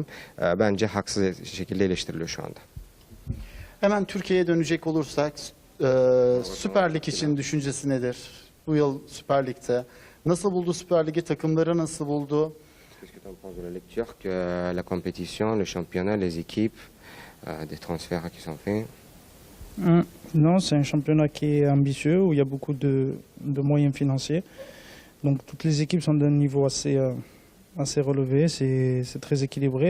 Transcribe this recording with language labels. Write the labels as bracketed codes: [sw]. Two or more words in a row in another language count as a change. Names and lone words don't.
[tr] Bence haksız şekilde eleştiriliyor şu anda. Hemen Türkiye'ye dönecek olursak Süper Lig için düşüncesi nedir? Bu yıl Süper Lig'de nasıl buldu Süper Lig'i? Takımları nasıl buldu? [fr] Qu'est-ce que tu en penses de la lecture que la compétition, le championnat, les équipes, des transferts qui sont faits? Non, c'est un championnat qui est ambitieux, où il y a beaucoup de moyens financiers. Donc toutes les équipes sont d'un niveau assez relevé, c'est très équilibré.